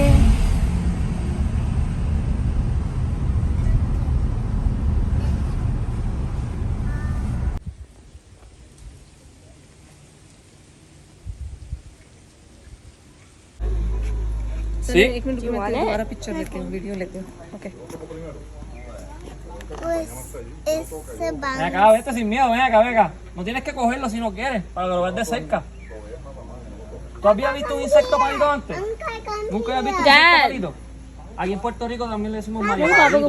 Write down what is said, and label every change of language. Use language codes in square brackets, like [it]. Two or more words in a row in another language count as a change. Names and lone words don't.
[hi] एक मिनट दोबारा पिक्चर लेते हैं, वीडियो लेते हैं. ओके. [es] Ven acá, vete sin miedo, ven acá, ven acá. No tienes que cogerlo si no quieres, para que lo veas de cerca. ¿Tú habías visto un insecto palito antes? ¿Nunca habías visto un insecto palito? Aquí en Puerto Rico también le decimos mariposito.